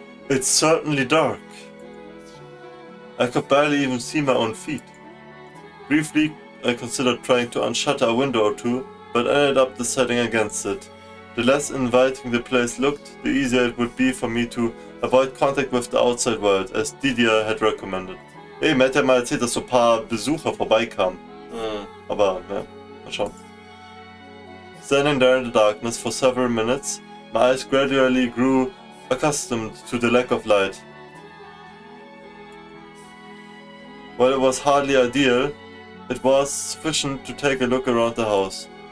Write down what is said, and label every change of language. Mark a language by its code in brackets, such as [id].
[en] It's certainly dark. I could barely even see my own feet. Briefly, I considered trying to unshutter a window or two, but ended up deciding against it. The less inviting the place looked, the easier it would be for me to avoid contact with the outside world, as Didier had recommended. [de] Eben, hätte er mal erzählt, dass so ein paar Besucher vorbeikamen. Aber, ja, mal schauen. [en] Standing there in the darkness for several minutes, my eyes gradually grew accustomed to the lack of light. While it was hardly ideal, it was sufficient to take a look around the house.